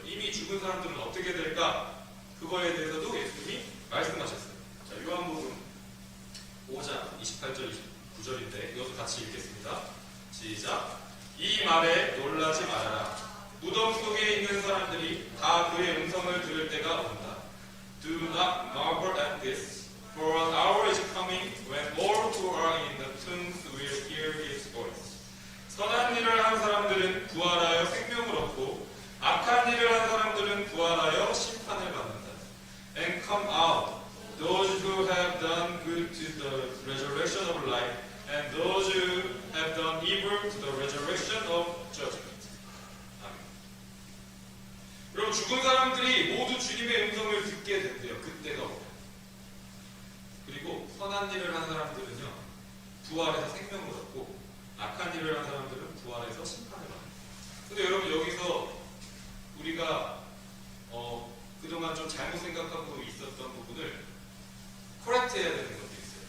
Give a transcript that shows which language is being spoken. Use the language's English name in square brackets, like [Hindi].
[Korean] 이미 죽은 사람들은 어떻게 될까? 그거에 대해서도 예수님이 말씀하셨어요. 자, 요한복음 5장 28절 29절인데 이것도 같이 읽겠습니다. 시작. 이 말에 놀라지 말아라. 무덤 속에 있는 사람들이 다 그의 음성을 들을 때가 온다. [English] Do Do not marvel at this, for an hour is coming when all who are in the tombs will hear his voice. [Korean] 선한 일을 한 사람들은 부활하여 생명을 얻고 악한 일을 한 사람들은 부활하여 심판을 받는다. [English] And come out, those who have done good to the resurrection of life, and those who have done evil to the resurrection of judgment. [Korean] 아멘. 여러분, 죽은 사람들이 모두 주님의 음성을 듣게 된대요. 그때가 오면. 그리고 선한 일을 한 사람들은요, 부활해서 생명을 얻고 악한 일을 한 사람들은 부활해서 심판을 받는다. 근데 여러분, 여기서 우리가 그동안 좀 잘못 생각하고 있었던 부분을 코렉트해야 되는 것도 있어요.